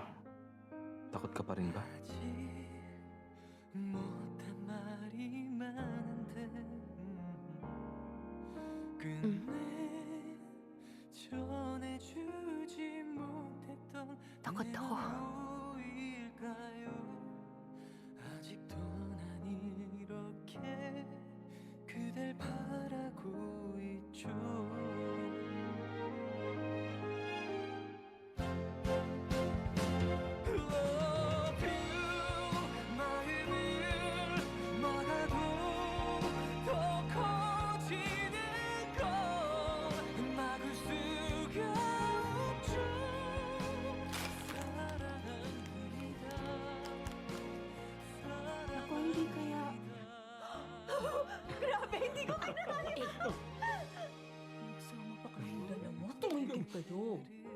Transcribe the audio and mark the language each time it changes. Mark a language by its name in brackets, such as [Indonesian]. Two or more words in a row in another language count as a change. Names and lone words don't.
[Filipino] Takot ka pa rin ba? Takot ako. [Korean] 아직도 난 이렇게 그댈 바라고 있죠. [English] Love you [Korean] 마음을 막아도 더 커지는 건 막을 수가 없죠. 사랑합니다. [Filipino] Ako, hindi kaya... Grabe, hindi ko kinakaya! Magsama pa kayo na naman. Tumigil kayo.